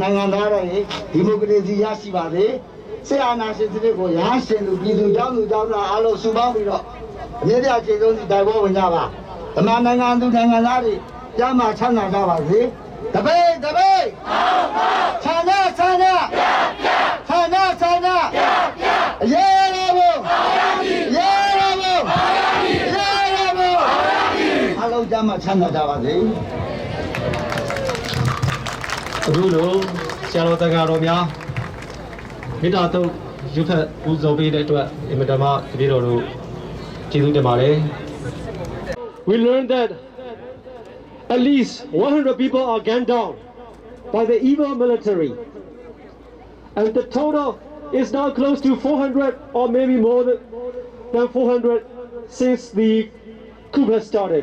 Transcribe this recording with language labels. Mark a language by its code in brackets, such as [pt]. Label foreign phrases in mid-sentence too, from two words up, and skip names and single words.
[my] နိုင်ငံသားတွေဒီမိုကရေစီရရှိပါစေဆရာနာရှင်စနစ်ကိုရဟန်းရှင်လူပြည်သူကြောင့်လူကြောင့်အားလုံးစုပေါင်းပြီးတော့အမြဲတမ်းခြေဆုံးစီတိုင်ပေါ်ဝင်ကြပါမြန်မာနိုင်ငံသူနိုင်ငံသားတွေကျမ်းမာချမ်းသာကြပါစေတပိတ်တပိတ်ဆန္ဒဆန္ဒဆန္ဒဆန္ဒအရေးတော်ဘုရေးတော်ဘုရေးတော်ဘုအားလုံးကျမ်းမာချမ်းသာကြပါစေ အခုလိုဆရာတော်တန်ခါတော်များမေတ္တာတုတ်ရွတ်ဖတ်ပူဇော်ပေးတဲ့အတွက်အင်မတန်မှတပည့်တော်တို့ကျေးဇူးတင်ပါတယ် [en] We learned that at least 100 people are gunned down by the evil military and the total is now close to 400 or maybe more than 400 since the coup has started.